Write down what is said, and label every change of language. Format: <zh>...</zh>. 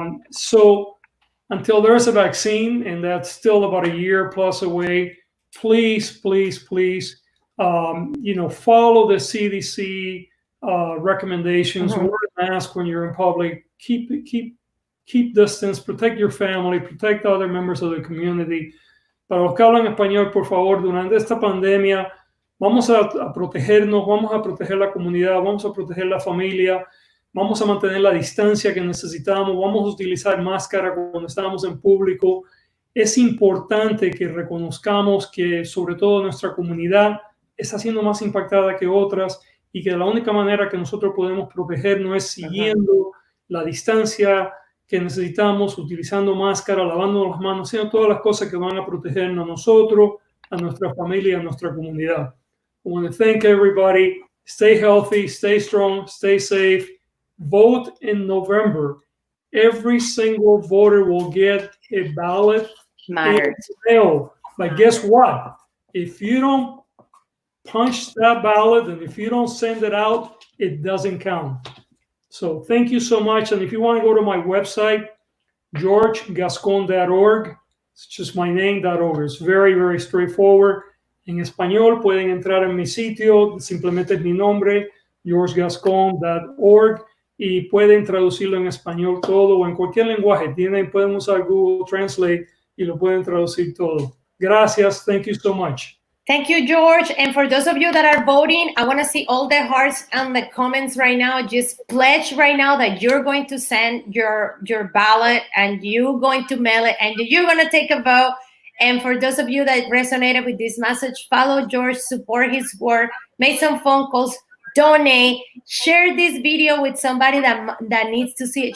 <en>So until there's a vaccine, and that's still about a year plus away, please, follow the CDC recommendations. Wear a mask when you're in public. Keep distance. Protect your family. Protect other members of the community.</en> <es>Para los que hablan español, por favor, durante esta pandemia, vamos a protegernos, vamos a proteger la comunidad, vamos a proteger la familia, vamos a mantener la distancia que necesitamos, vamos a utilizar máscara cuando estamos en público. Es importante que reconozcamos que, sobre todo, nuestra comunidad está siendo más impactada que otras, y que la única manera que nosotros podemos protegernos es siguiendo la distancia que necesitamos, utilizando máscara, lavando las manos, haciendo todas las cosas que van a protegernos a nosotros, a nuestra familia, a nuestra comunidad.</es> <en>I want to thank everybody. Stay healthy, stay strong, stay safe. Vote in November. Every single voter will get a ballot. Matters. But guess what? If you don't punch that ballot and if you don't send it out, it doesn't count. So thank you so much. And if you want to go to my website, georgegascon.org, it's just my name.org. It's very, very straightforward.</en> <es>En español pueden entrar en mi sitio, simplemente es mi nombre, georgegascon.org. y pueden traducirlo en español todo o en cualquier lenguaje. Pueden usar Google Translate y lo pueden traducir todo. Gracias.</es> <en>Thank you so much. Thank you, George. And for those of you that are voting, I want to see all the hearts and the comments right now. Just pledge right now that you're going to send your ballot and you're going to mail it and you're going to take a vote. And for those of you that resonated with this message, follow George, support his work, make some phone calls, donate, share this video with somebody that needs to see it.</en>